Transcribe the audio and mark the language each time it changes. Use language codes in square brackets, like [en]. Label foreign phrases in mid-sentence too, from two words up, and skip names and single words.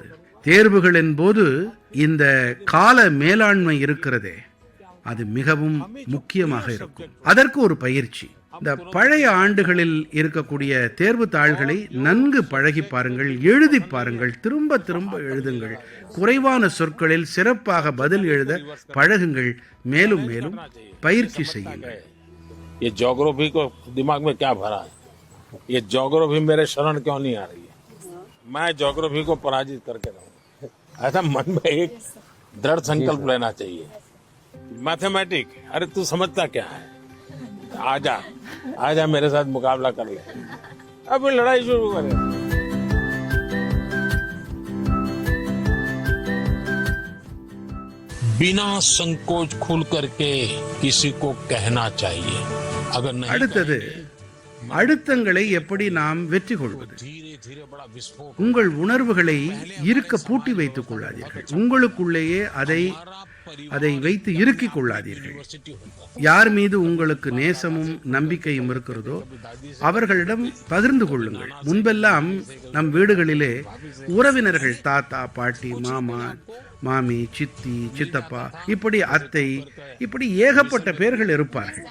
[ta] தேர்வுகளின் போது இந்த கால மேலாண்மை இருக்கிறதே, அது மிகவும் முக்கியமாக இருக்கும். அதற்கு ஒரு பயிற்சி. இந்த பழைய ஆண்டுகளில் இருக்கக்கூடிய தேர்வு தாள்களை நன்கு பழகி பாருங்கள், எழுதி பாருங்கள், திரும்ப திரும்ப எழுதுங்கள். குறைவான சொற்களில் சிறப்பாக பதில் எழுத பழகுங்கள். மேலும் மேலும் பயிற்சி செய்யுங்கள். [hi] ये ज्योग्राफी को दिमाग में क्या भरा है? ये ज्योग्राफी मेरे शरण क्यों नहीं आ रही है? मैं ज्योग्राफी को पराजित करके रहूं. ऐसा मन में एक दृढ़ संकल्प लेना चाहिए. मैथमेटिक, अरे तू समझता क्या है? आजा मेरे साथ मुकाबला कर ले. अब लड़ाई शुरू करें. बिना संकोच खुल करके किसी को कहना चाहिए. अगर नहीं [ta] அடுத்தது, அழுத்தங்களை எப்படி நாம் வெற்றி கொள்வது? [hi] धीरे धीरे बड़ा विस्फोट. [ta] உங்கள் உணர்வுகளை இருக்க பூட்டி வைத்துக் கொள்ளாதீர்கள். உங்களுக்குள்ளேயே அதை வைத்து இறுக்கிக் கொள்ளாதீர்கள். யார் மீது உங்களுக்கு நேசமும் நம்பிக்கையும் இருக்கிறதோ அவர்களிடம் பகிர்ந்து கொள்ளுங்கள். முன்பெல்லாம் நம் வீடுகளிலே உறவினர்கள், தாத்தா, பாட்டி, மாமா, மாமி, சித்தி, சித்தப்பா, இப்படி அத்தை, இப்படி ஏகப்பட்ட பேர்கள் இருப்பார்கள்.